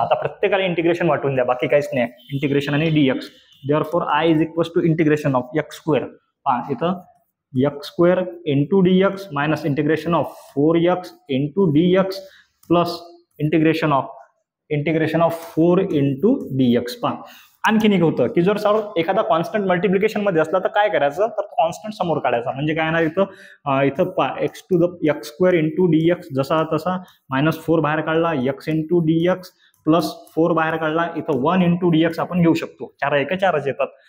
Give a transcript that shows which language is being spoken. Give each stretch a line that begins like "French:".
Marathi: आता प्रत्येकाला इंटिग्रेशन वाटून द्या, बाकी काहीच नाही, इंटिग्रेशन आणि dx.
English: therefore I is equal to integration of x square,
Marathi: पहा इथं
English: X square into dx minus integration of 4x into dx plus integration of 4 into dx.
Marathi: पहा आणखीन एक होतं की जर सर एखादा कॉन्स्टंट मल्टिप्लिकेशन मध्ये असला तर काय करायचं तर कॉन्स्टंट समोर काढायचा. म्हणजे काय ना इथं एक्स स्क्वेअर इंटू dx जसा तसा मायनस 4 बाहेर काढला, एक्स इंटू dx प्लस 4 बाहेर काढला, इथं 1 इंटू dx आपण घेऊ शकतो. 4 एका 4च येतात.